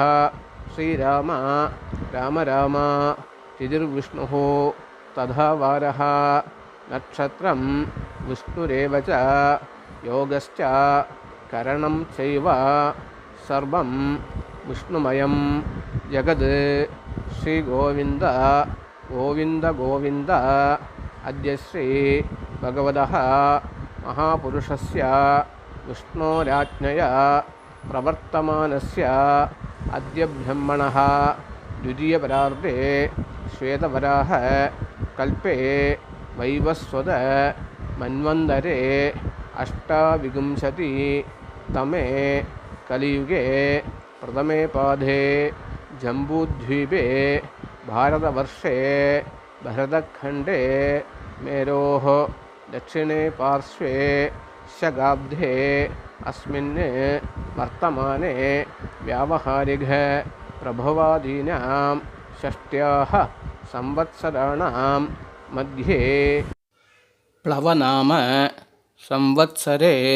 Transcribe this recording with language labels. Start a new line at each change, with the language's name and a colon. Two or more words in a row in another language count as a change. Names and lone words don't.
Sanskrit: श्रीराम राम राम तिथिर्विष्णुः तथा वारः नक्षत्रं विष्णुरेव च योगश्च करणं चैव सर्वं विष्णुमयं जगत्. श्री गोविन्द गोविन्द गोविन्द. अद्य श्री भगवतः महापुरुषस्य विष्णोराज्ञया प्रवर्तमानस्य अद्य ब्रह्मणः द्वितीयपरार्धे श्वेतवराह कल्पे वैवस्वत मन्वन्तरे अष्टाविंशति तमे कलियुगे प्रथमे पादे जम्बूद्वीपे भारतवर्षे भरतखण्डे मेरोः दक्षिणे पार्श्वे शगाब्धे अस्मिन् वर्तमाने व्यावहारिक प्रभवादीनां षष्ट्याः संवत्सराणां मध्ये प्लवनाम संवत्सरे